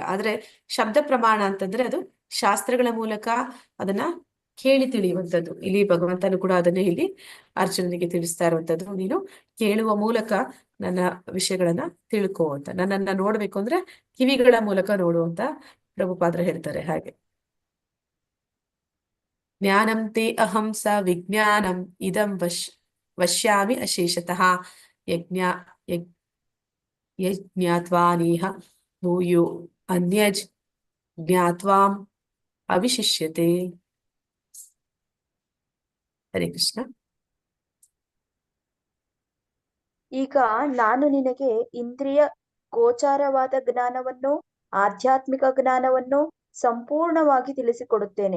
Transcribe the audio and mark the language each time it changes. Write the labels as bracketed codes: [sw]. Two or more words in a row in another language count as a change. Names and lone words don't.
[kn] ಆದ್ರೆ ಶಬ್ದ ಪ್ರಮಾಣ ಅಂತಂದ್ರೆ ಅದು ಶಾಸ್ತ್ರಗಳ ಮೂಲಕ ಅದನ್ನ ಕೇಳಿ ತಿಳಿಯುವಂಥದ್ದು. ಇಲ್ಲಿ ಭಗವಂತನು ಕೂಡ ಅದನ್ನೇ ಇಲ್ಲಿ ಅರ್ಜುನನಿಗೆ ತಿಳಿಸ್ತಾ ಇರುವಂಥದ್ದು. ನೀನು ಕೇಳುವ ಮೂಲಕ ನನ್ನ ವಿಷಯಗಳನ್ನ ತಿಳ್ಕೋ ಅಂತ. ನನ್ನನ್ನ ನೋಡ್ಬೇಕು ಅಂದ್ರೆ ಕಿವಿಗಳ ಮೂಲಕ ನೋಡುವಂತ ಪ್ರಭುಪಾದರು ಹೇಳ್ತಾರೆ. [sa] ಹಾಗೆ ಜ್ಞಾನಂ ತೇ ಅಹಂ ಸ ವಿಜ್ಞಾನಂ ಇದಂ ವಶ್ಯಾಮಿ ಅಶೇಷತಃ ಯಜ್ಞ ಯಜ್ಞಾತ್ವಾನೇಹ ಭೂಯೋ ಅನ್ಯಜ್ ಜ್ಞಾತ್ವಾಂ ಅವಿಶಿಷ್ಯತೆ. ಹರೇ ಕೃಷ್ಣ. [kn] ಈಗ ನಾನು ನಿನಗೆ ಇಂದ್ರಿಯ ಗೋಚಾರವಾದ ಜ್ಞಾನವನ್ನು, ಆಧ್ಯಾತ್ಮಿಕ ಜ್ಞಾನವನ್ನು ಸಂಪೂರ್ಣವಾಗಿ ತಿಳಿಸಿಕೊಡುತ್ತೇನೆ.